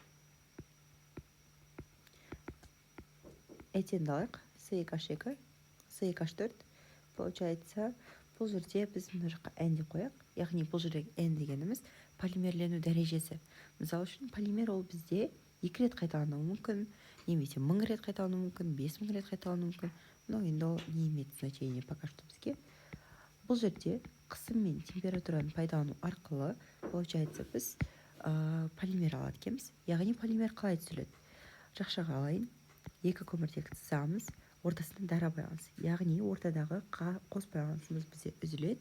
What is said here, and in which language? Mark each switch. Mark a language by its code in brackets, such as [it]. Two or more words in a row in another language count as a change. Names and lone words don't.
[kk] Этенді алайық, С2H2, С2H4. Получается, бұл жерде біз мына жаққа N деп қояйық. Яғни бұл жерде N дегеніміз полимерлену дәрежесі. Мысалы үшін полимер ол бізде 2 рет қайталануы мүмкін, немесе 1000 рет қайталануы мүмкін, 5000 рет қайталануы мүмкін. Но енді ол [ru] не имеет значения пока что [kk] бізге. Бұл жерде қысым мен температураны пайдалану арқылы, получается, біз полимер алады екенбіз. Яғни полимер қалай түзіледі? Жақшаға алайын, екі көміртекті сызамыз, ортасында дара байланыс. Яғни ортадағы қос байланысымыз бізде үзіледі.